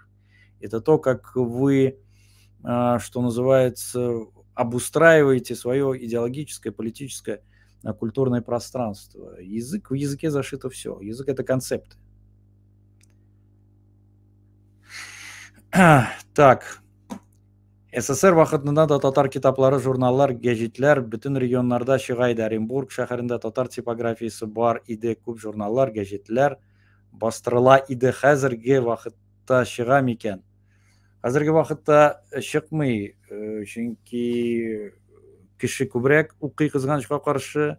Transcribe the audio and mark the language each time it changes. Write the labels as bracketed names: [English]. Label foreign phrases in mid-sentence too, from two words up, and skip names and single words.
[Russian] Это то, как вы, что называется, обустраиваете свое идеологическое, политическое, культурное пространство. В языке зашито все. Язык – это концепты. Так. [Tatar] СССР вакытында да татар китаплары, журналлар, гәҗитләр бөтен регионнарда чыга иде. Оренбург шәһәрендә татар типографиясе бар иде. Күп журналлар, гәҗитләр бастырыла иде. Хәзерге вакытта чыга микән? Хәзерге вакытта чыкмый, чөнки кеше күбрәк укый, кызганычка каршы.